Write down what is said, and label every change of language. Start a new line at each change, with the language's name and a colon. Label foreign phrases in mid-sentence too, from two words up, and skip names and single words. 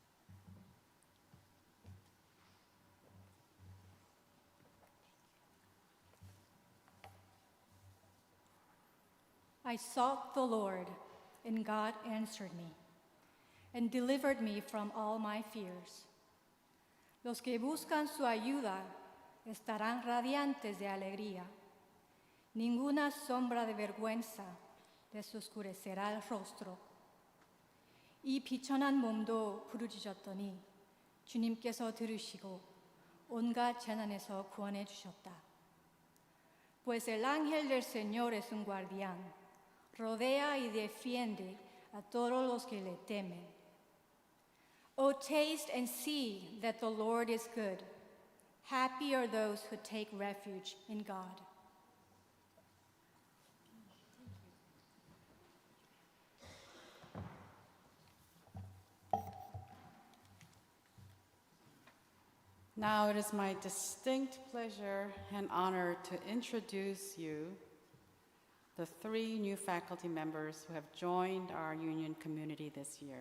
English: I sought the Lord, and God answered me, and delivered me from all my fears.
Spanish: Los que buscan su ayuda estarán radiantes de alegría. Ninguna sombra de vergüenza les oscurecerá el rostro.
Korean: 이 비천한 몸도 부르짖었더니 주님께서 들으시고 온갖 재난에서 구원해 주셨다.
Spanish: Pues el ángel del Señor es un guardián, rodea y defiende a todos los que le temen.
English: Oh, taste and see that the Lord is good. Happy are those who take refuge in God. Now it is my distinct pleasure and honor to introduce you the 3 new faculty members who have joined our union community this year.